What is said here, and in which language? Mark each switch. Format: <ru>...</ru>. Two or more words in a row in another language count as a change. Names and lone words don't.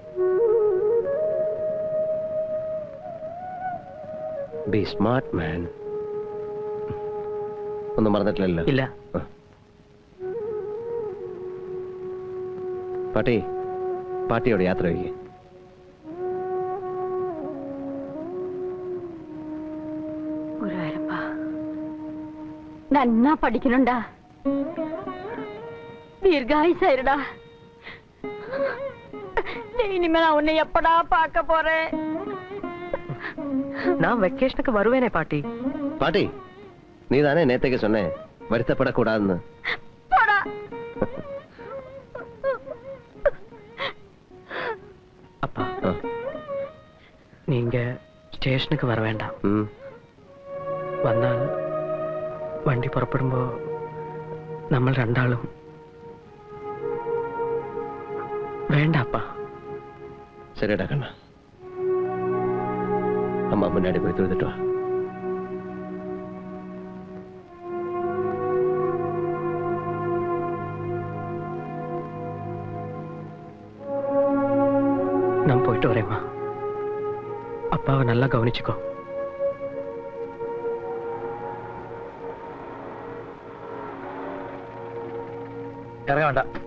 <en>Be smart, man.</en> <ml>ഒന്നും മറന്നിട്ടില്ലല്ലോ? ഇല്ല. പാട്ടി, പാട്ടിയോട് യാത്ര വയ്ക്കേ.</ml> <ta>நன்னா படிக்கணும்டா, தீர்காயுசாயிருடா. இனிமே நான் உன்னை எப்படா பார்க்க போறேன்? நான் வெக்கேஷனுக்கு வருவேனே பாட்டி. பாட்டி, நீ தானே நேத்தைக்கு சொன்ன வருத்தப்படக்கூடாதுன்னு. போடா. அப்பா, நீங்க സ്റ്റേഷനുக்கு வர வேண்டாம்.</ta> <ml>വന്നാൽ വണ്ടി പുറപ്പെടുമ്പോ നമ്മൾ രണ്ടാളും വേണ്ട அப்பா.</ml> <ta>சரிடா கண்ணா, அம்மா முன்னாடி போய் தொழுதுட்டு வா. நான் போயிட்டு வரேம்மா. அப்பாவை நல்லா கவனிச்சுக்கோ.</ta> <ml>ഇറങ്ങ വേണ്ട.</ml>